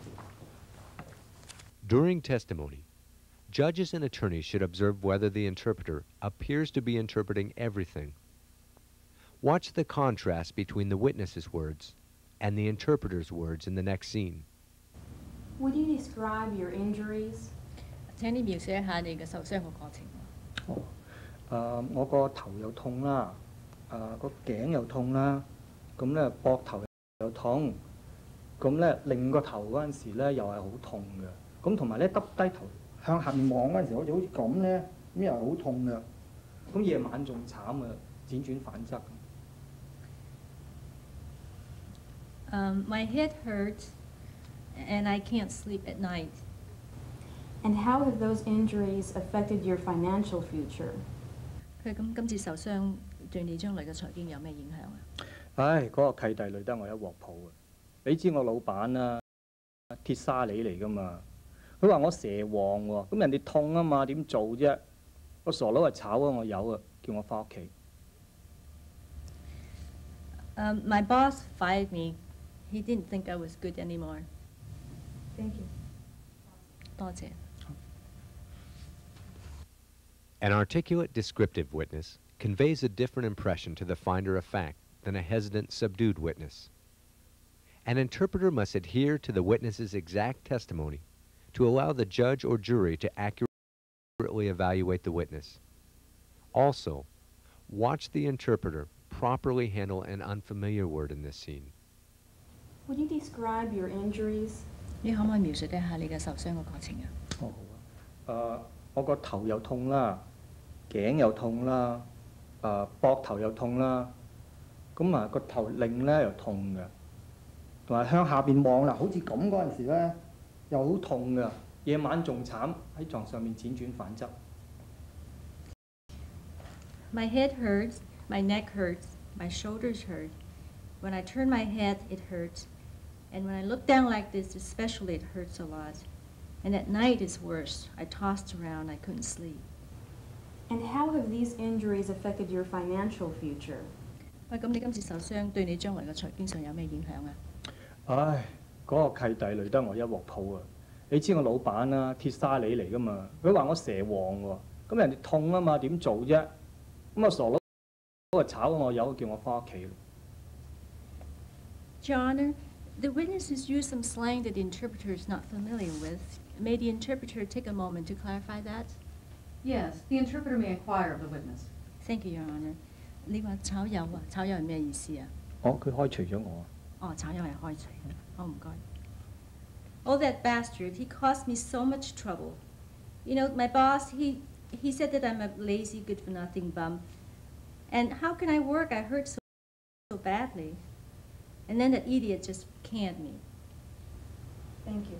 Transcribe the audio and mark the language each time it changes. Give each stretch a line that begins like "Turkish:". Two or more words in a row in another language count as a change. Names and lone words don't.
English: During testimony, judges and attorneys should observe whether the interpreter appears to be interpreting everything. Watch the contrast between the witness's words and the interpreter's words in the next scene. Would you describe your injuries?
Cantonese: 請你描寫一下你嘅受傷嘅過程。我個頭又痛啦，個頸又痛啦，咁咧膊頭又痛，咁咧擰個頭嗰陣時咧又係好痛嘅，咁同埋咧耷低頭向下面望嗰陣時，好似咁咧，咁又係好痛嘅，咁夜晚仲慘啊，輾轉反側。
English: My head hurts, and I can't sleep at night. And how have those injuries affected your financial future?
Cantonese: 佢今次受傷對你將來嘅財經有咩影響啊？唉，嗰個契弟累得我一鑊泡啊！你知我老闆啊，鐵沙梨嚟噶嘛？佢話我蛇王喎，咁人哋痛啊嘛，點做啫？個傻佬係炒咗我魷啊，叫我翻屋企。
English: My boss fired me. He didn't think I was good anymore. Thank you.
Cantonese: 多謝。
English: An articulate, descriptive witness conveys a different impression to the finder of fact than a hesitant, subdued witness. An interpreter must adhere to the witness's exact testimony to allow the judge or jury to accurately evaluate the witness. Also, watch the interpreter properly handle an unfamiliar word in this scene. Would you describe your injuries?
Cantonese: 你可唔可以描述一下你嘅受傷嘅過程啊？好啊。我個頭又痛啦，頸又痛啦，膊頭又痛啦，咁啊個頭擰咧又痛嘅， 同埋向下邊望啦，好似咁嗰陣時咧，又好痛㗎。夜晚仲慘，喺床上面輾轉反側。
English: My head hurts, my neck hurts, my shoulders hurt. When I turn my head, it hurts. And when I look down like this, especially, it hurts a lot. And at night is worse. I tossed around, I couldn't sleep. And how have these injuries affected your financial future?
Cantonese: 喂，咁你今次受傷對你將來嘅財經上有咩影響啊？唉，嗰個契弟累得我一鑊泡啊！你知我老闆啦，鐵沙里嚟噶嘛，佢話我蛇王喎，咁人哋痛啊嘛，點做啫？咁啊傻佬就炒我魷，叫我翻屋企。
English: Your Honor, the witnesses used some slang that the interpreter is not familiar with. May the interpreter take a moment to clarify that? Yes, the interpreter may inquire of the witness. Thank you, Your Honor.
Cantonese: 你話炒魷啊？炒魷係咩意思啊？佢開除咗我。哦，炒魷係開除。好唔該。
English: Oh, that bastard! He caused me so much trouble. You know, my boss, he said that I'm a lazy, good-for-nothing bum. And how can I work? I hurt so badly. And then that idiot just canned me. Thank you.